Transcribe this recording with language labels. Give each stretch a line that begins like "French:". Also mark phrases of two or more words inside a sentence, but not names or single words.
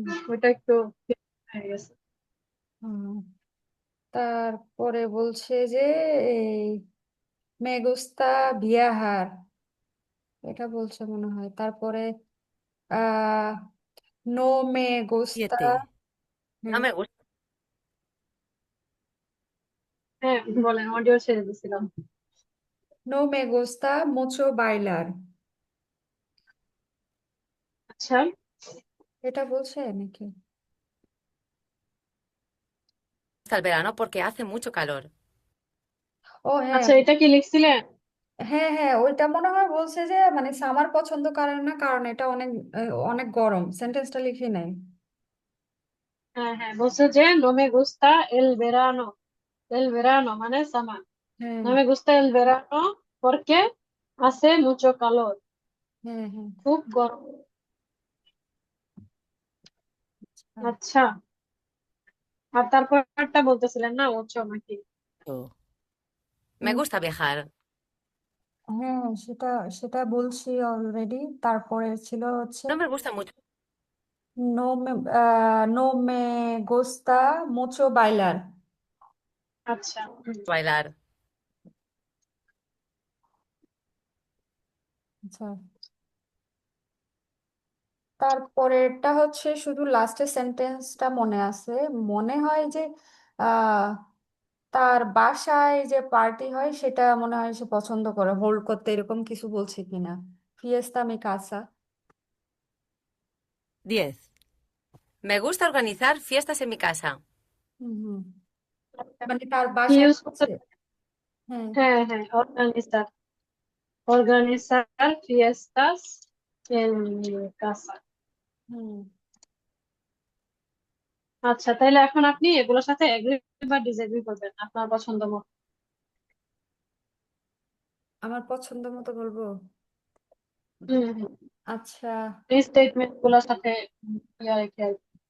Bangla: ওইটা একটু হয়ে গেছে। হুম। তারপরে বলছে যে এই
Spanish: me gusta viajar,
Bangla: এটা বলছে মনে হয়। তারপরে আহ
Spanish: no me gusta. 7. No
Bangla: হ্যাঁ,
Spanish: me gusta.
Bangla: হ্যাঁ, বলেন, অডিও ছেড়ে দিছিলাম।
Spanish: no me gusta mucho bailar,
Bangla: আচ্ছা। এটা বলছে নাকি।
Spanish: El verano porque hace mucho calor.
Bangla: ও হ্যাঁ, আচ্ছা, এটা কি লিখছিলেন? হ্যাঁ হ্যাঁ ওইটা মনে হয় বলছে যে মানে সামার পছন্দ করেন না কারণ এটা অনেক অনেক গরম, সেন্টেন্সটা লিখে নেই। হ্যাঁ, হ্যাঁ, বলছে যে
Spanish: no me gusta el verano
Bangla: মানে সামার। হ্যাঁ
Spanish: no me gusta el verano porque hace mucho calor,
Bangla: হ্যাঁ হ্যাঁ। খুব গরম। আচ্ছা। আচ্ছা, আর তারপরটা বলতেছিলেন না, ওচো নাকি?
Spanish: Oh. Me উম, gusta viajar.
Bangla: হ্যাঁ সেটা সেটা বলছি অলরেডি। তারপরে ছিল হচ্ছে
Spanish: No me gusta mucho no me no me gusta mucho bailar.
Bangla: আচ্ছা।
Spanish: bailar.
Bangla: আচ্ছা, তারপরেরটা হচ্ছে শুধু লাস্টের সেন্টেন্সটা মনে আছে। মনে হয় যে আহ তার বাসায় যে পার্টি হয় সেটা মনে হয় সে পছন্দ করে হোল্ড করতে, এরকম কিছু বলছে কিনা।
Spanish: fiesta mi casa. 10. Me gusta organizar fiestas en mi casa.
Bangla: হুম হুম, আচ্ছা, মানে তার কি বাসায় ইউজ করতে? হচ্ছে। হ্যাঁ। হ্যাঁ, হ্যাঁ,
Spanish: organizar fiestas en mi casa।
Bangla: হুম, আচ্ছা, তাহলে এখন আপনি এগুলোর সাথে এগ্রি বা ডিসএগ্রি করবেন আপনার পছন্দ মতো। আমার পছন্দ মতো বলবো। হুম। হুম। আচ্ছা, এই স্টেটমেন্ট গুলোর সাথে ইয়া রেখে আর কি।